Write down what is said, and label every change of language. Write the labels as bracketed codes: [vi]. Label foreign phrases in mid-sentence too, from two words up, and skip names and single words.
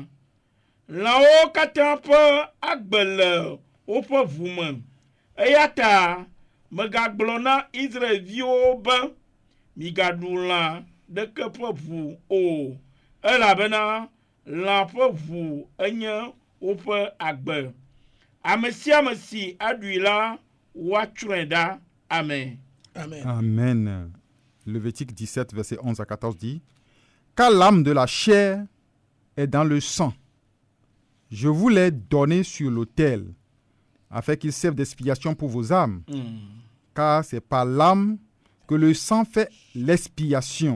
[ee] Lãwo katã ƒe agbe le woƒe ʋu me eya ta megagblɔ na Israelviwo be migaɖu lã ɖeke ƒe ʋu o elabena lã ƒe ʋu enye woƒe agbe. Ame sia ame si aɖui la woatsrɔ̃e ɖa. Amen. Amen. Amen. [fr] Lévitique 17, verset 11 à 14 dit: Car l'âme de la chair est dans le sang. Je vous l'ai donné sur l'autel, afin qu'il serve d'expiation pour vos âmes. Car c'est par l'âme que le sang fait l'expiation.